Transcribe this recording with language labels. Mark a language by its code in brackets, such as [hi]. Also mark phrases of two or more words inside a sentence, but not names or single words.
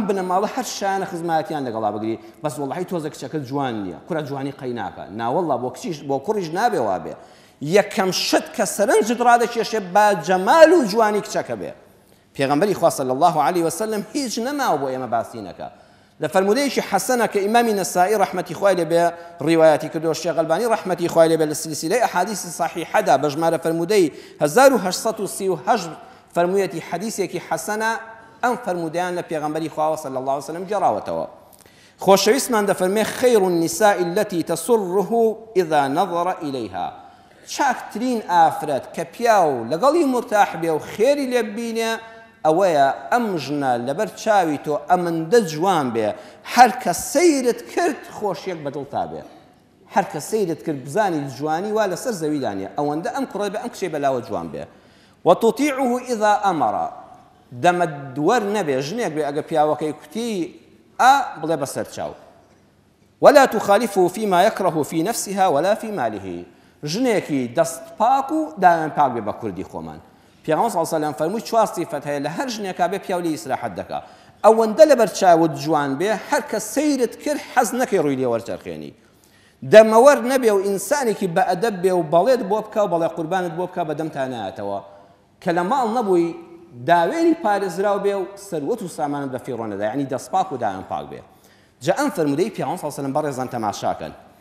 [ckb] بنەماڵە هەر شایانە خزمەتیان لەگەڵا بگری بەس وەڵڵەهی تۆزە کچەکە جوان نییە کوڕە جوانی قەیناکە ناوەڵڵا بۆ کوڕیش نابێ وابێ یەکەم شت کە سەرنجت ڕادەکێشێ با جەمال و جوانی کچەکە بێ پێغەمبەری خوا [ar] صلی الله عليه وسلم [ckb] هیچ نەماوە بۆ ئێمە باسی نەکە لە فەرمودەیەکی حەسەنە کە ئیمامی نەسائی ڕەحمەتی خوای لێبێ ڕیوایەتی کردووە شێخ ئەلبانی ڕەحمەتی خوای لێبێ لە سلسلەی ئەحادیثی صحیحەدا بە ژمارە فەرمودەی 1838 فەرموویەتی حەدیثێکی حەسەنە ئەم فەرمودەیان لە پێغەمبەری خوا [ar] صلی الله عليه وسلم [ckb] گێڕاوەتەوە خۆشەویستمان دەفەرمێ [ar] خەیر النساء التي تسره إذا نظر إليها [ckb] چاکترین ئافرەت کە پیاو لەگەڵی مرتاح بێ و خێری لێ ببینێ ئەوەیە ئەم ژنە لەبەر چاوی تۆ ئەمەندە جوان بێ هەر کە سەیرت کرد خۆشیەک بەدڵ تا بێ هەر کە سەیرت کرد بزانی جوانی وا لەسەر زەویدانە ئەوەندە ئەم کوڕە بێ ئەم کچێ بەلاوە جوان بێ [ar] وتطيعه إذا أمر [ckb] دەمە دووەر نەبێ ژنێک بێ ئەگە پیاوەکەی کوتی بڵێ بەسەر چاو [ar] ولا تخالفه فيما يكره في نفسها ولا في ماله [ckb] ژنێکی دەست پاک و دایان پاک بێ بە کوردی خۆمان پێغەمبەر [ar] صلی الله علیه و سلم [ckb] فەرمووی چوار صیفەت هەیە لە هەر ژنێکا بێ پیاو لێ ئیسراحەت دەکا ئەوەندە لەبەر چاوت جوان بێ هەر کە سەیرت کرد حەز نەکەی ڕووی لێ وەرچەرخێنی دەمەوەر نەبێ و ئینسانێکی بەئەدەب بێ و بەڵێت بۆ بکە و بەڵێ قوربانت بۆ بکە بەدەم تا نایەتەوە کە لە ماڵ نەبووی داوێنی پارێزراو بێ و سەروەت و سامانت بە فیڕۆ نەدا یعنی دەست پاک و دایان پاک بێ جا ئەم فەرمودەی پێغەمبەر [ar] صلی الله علیه و سلم [ckb] بەڕێزان تەماشاکەن